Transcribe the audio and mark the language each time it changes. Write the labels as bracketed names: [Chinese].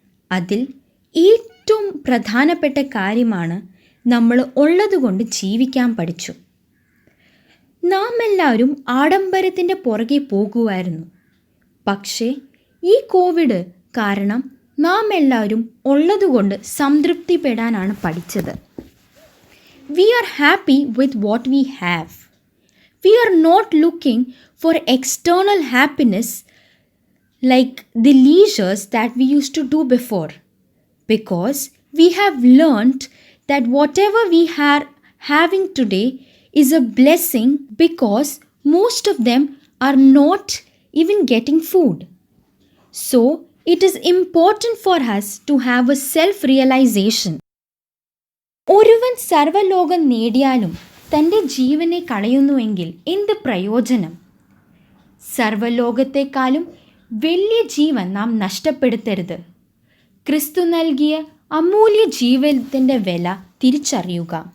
[Malayalam] അതിൽ ഏറ്റവും പ്രധാനപ്പെട്ട കാര്യമാണ് നമ്മൾ ഉള്ളതുകൊണ്ട് ജീവിക്കാൻ പഠിച്ചു. നാം എല്ലാവരും ആഡംബരത്തിൻ്റെ പുറകെ പോകുമായിരുന്നു. പക്ഷേ ഈ കോവിഡ് കാരണം നാം എല്ലാവരും ഉള്ളതുകൊണ്ട് സംതൃപ്തിപ്പെടാനാണ് പഠിച്ചത്. [English] We are happy with what we have. We are not looking for external happiness like the leisures that we used to do before, because we have learnt that whatever we are having today is a blessing, because most of them are not even getting food. So it is important for us to have a self-realization. [Malayalam] ഒരുവൻ സർവ്വലോകം നേടിയാലും തൻ്റെ ജീവനെ കളയുന്നുവെങ്കിൽ എന്ത് പ്രയോജനം? സർവ്വലോകത്തെക്കാളും വലിയ ജീവൻ നാം നഷ്ടപ്പെടുത്തരുത്. ക്രിസ്തു നൽകിയ അമൂല്യ ജീവനത്തിൻ്റെ വില തിരിച്ചറിയുക.